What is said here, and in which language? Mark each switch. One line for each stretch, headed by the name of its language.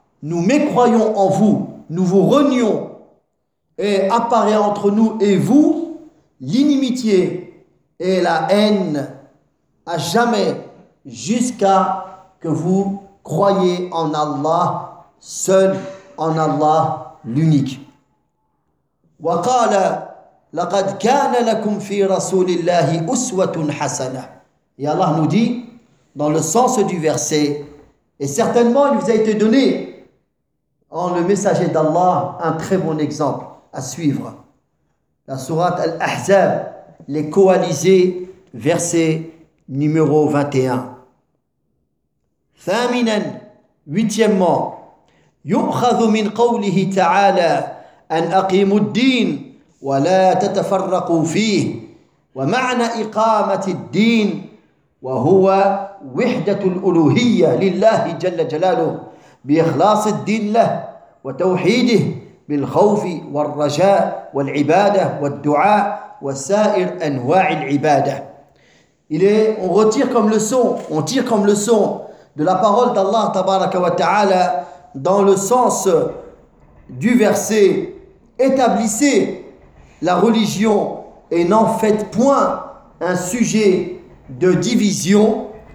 French: Nous mécroyons en vous, nous vous renions, et apparaît entre nous et vous l'inimitié et la haine à jamais, jusqu'à que vous croyez en Allah, seul en Allah, l'unique.
Arabic: وقال لقد كان لكم في رسول الله أسوة حسنة.
French: Et Allah nous dit, dans le sens du verset, et certainement il vous a été donné en le messager d'Allah un très bon exemple à suivre. La sourate Al-Ahzab, les coalisés, verset numéro 21.
Arabic: ثامنا, huitièmement, يؤخذ من قوله تعالى أن أقيموا الدين ولا تتفرقوا فيه ومعنى إقامة الدين وهو وحدة الألوهية لله جل جلاله بإخلاص الدين له وتوحيده بالخوف والرجاء والعبادة والدعاء وسائر أنواع العبادة.
French: Il est, on retire comme leçon, on tire comme leçon de la parole d'Allah
Arabic: tabaraka wa ta'ala
French: dans le sens du verset: établissez la religion et n'en faites point un sujet de division.